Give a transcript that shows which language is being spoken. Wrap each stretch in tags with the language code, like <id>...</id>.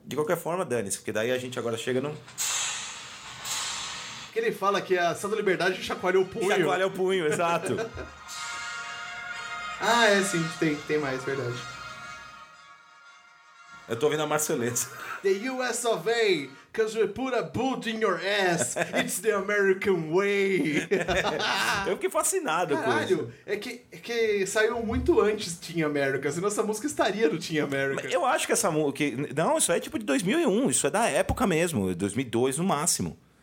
<pt>De qualquer forma, dane-se, porque daí a gente agora chega no. Que ele fala que a Santa Liberdade chacoalhou o punho. Chacoalha o punho, exato. sim, tem mais, verdade. Eu tô ouvindo a Marceleza.</pt> <en>The US of A, because we put a boot in your ass. It's the American way.</en> <pt>Eu fiquei fascinado com isso. Caralho, é que saiu muito antes Team America, senão essa música estaria no Team America. Eu acho que essa música... Não, isso é tipo de 2001, isso é da época mesmo, 2002 no máximo.</pt>